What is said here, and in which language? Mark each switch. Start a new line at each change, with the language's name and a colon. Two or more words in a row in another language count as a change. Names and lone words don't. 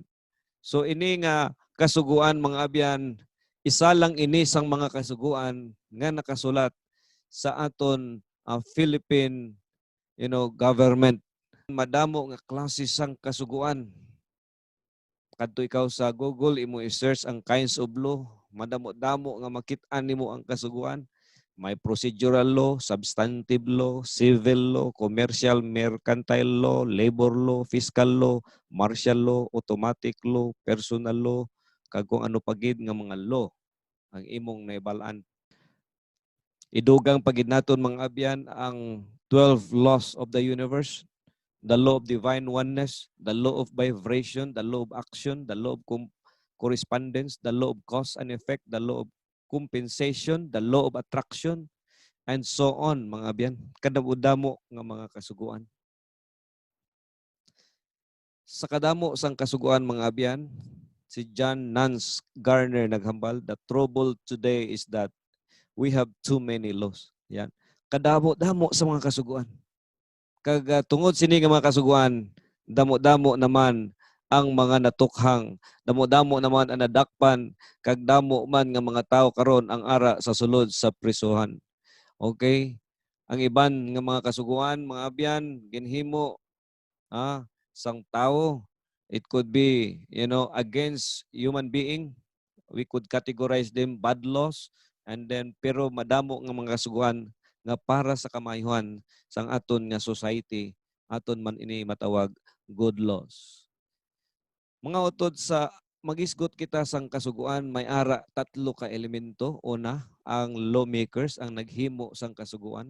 Hiligaynon: So ini nga kasuguan mga abyan, isa lang ini sang mga kasuguan nga nakasulat sa aton Philippine government. Madamo nga klase sang kasuguan. Kadto ikaw sa Google, imo i-search ang
English: kinds of law,
Hiligaynon: madamo-damo nga makit-an nimo ang kasuguan.
English: May procedural law, substantive law, civil law, commercial, mercantile law, labor law, fiscal law, martial law, automatic law, personal law,
Hiligaynon: kag kung ano pagid nga mga law ang imong naibalaan. Idugang pagid naton mga abyan ang 12
English: laws of the universe. The law of divine oneness, the law of vibration, the law of action, the law of correspondence, the law of cause and effect, the law of compensation, the law of attraction, and so on,
Hiligaynon: mga abyan. Kadamo-damo nga mga kasuguan. Sa kadamo sang kasuguan, mga abyan, si John Nance Garner naghambal,
English: the trouble today is that we have too many laws.
Hiligaynon: Yan. Kadamo-damo sa mga kasuguan. Kag tungod sini nga mga kasuguan, damo-damo naman ang mga natukhang, damo-damo naman ang nadakpan, kag damo man nga mga tao karon ang ara sa sulod sa prisuhan. Okay? Ang iban nga mga kasuguan, mga abyan, ginhimo sang tao.
English: It could be, against human being. We could categorize them bad laws, and then
Hiligaynon: pero madamo nga mga kasuguan nga para sa kamayuhan sang aton nga society, aton man ini matawag
English: good laws.
Hiligaynon: Mga utod sa magisgot kita sang kasuguan, may ara tatlo ka elemento. Una, ang lawmakers ang naghimo sang kasuguan.